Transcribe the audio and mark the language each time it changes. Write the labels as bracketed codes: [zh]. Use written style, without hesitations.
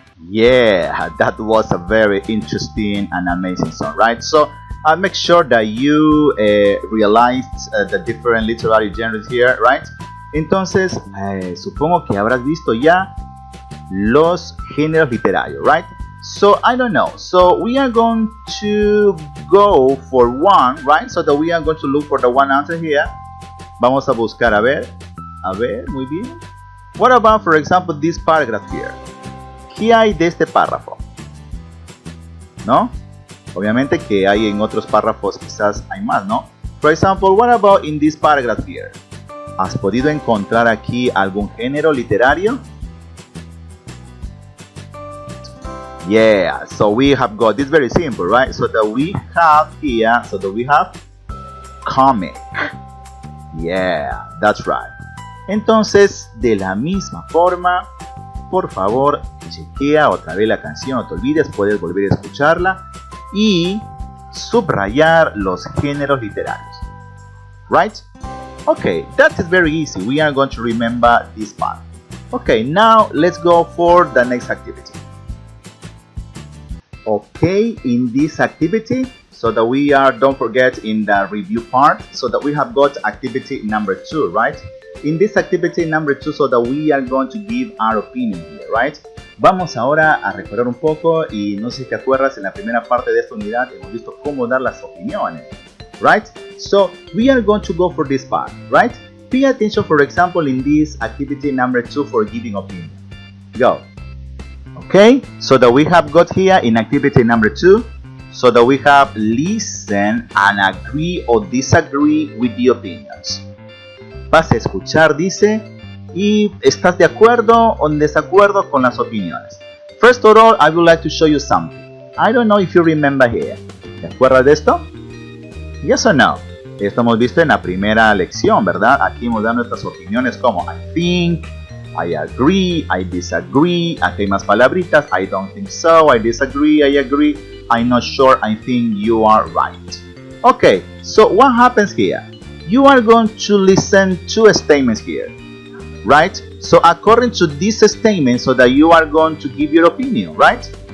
[en] Yeah, that was a very interesting and amazing song, right? So make sure that you realized the different literary genres here, right? [es] Entonces, supongo que habrás visto ya los géneros literarios, right? [en] So, I don't know. So, we are going to go for one, right? So that we are going to look for the one answer here. [es] Vamos a buscar, a ver, muy bien. [en] What about, for example, this paragraph here? [es] ¿Qué hay de este párrafo? ¿No? Obviamente que hay en otros párrafos, quizás hay más, ¿no? [en] For example, what about in this paragraph here? [es] ¿Has podido encontrar aquí algún género literario? [en] Yeah, so we have got this very simple, right? So that we have here, so that we have comic. Yeah, that's right. [es] Entonces, de la misma forma, por favor, chequea otra vez la canción, no te olvides, puedes volver a escucharla y subrayar los géneros literarios. [en] Right? Okay, that is very easy. We are going to remember this part. Okay, now let's go for the next activity. Okay, in this activity, so that we are, don't forget, in the review part, so that we have got activity number 2, right? In this activity number 2, so that we are going to give our opinion here, right? [es] Vamos ahora a recordar un poco, y no sé si te acuerdas, en la primera parte de esta unidad hemos visto cómo dar las opiniones, right? [en] So we are going to go for this part, right? Pay attention, for example, in this activity number 2 for giving opinion. Go. Okay, so that we have got here in activity number 2, so that we have listen and agree or disagree with the opinions. [es] Vas a escuchar, dice, y estás de acuerdo o en desacuerdo con las opiniones. [en] First of all, I would like to show you something. I don't know if you remember here. [es] ¿Te acuerdas de esto? [en] Yes or no? [es] Esto hemos visto en la primera lección, ¿verdad? Aquí hemos dado nuestras opiniones como [en] I think, I agree, I disagree. [es] Aquí hay más palabritas. [en] I don't think so, I disagree, I agree, I'm not sure, I think you are right. Okay, so what happens here? You are going to listen to statements here, right? So according to this statement, so that you are going to give your opinion, right?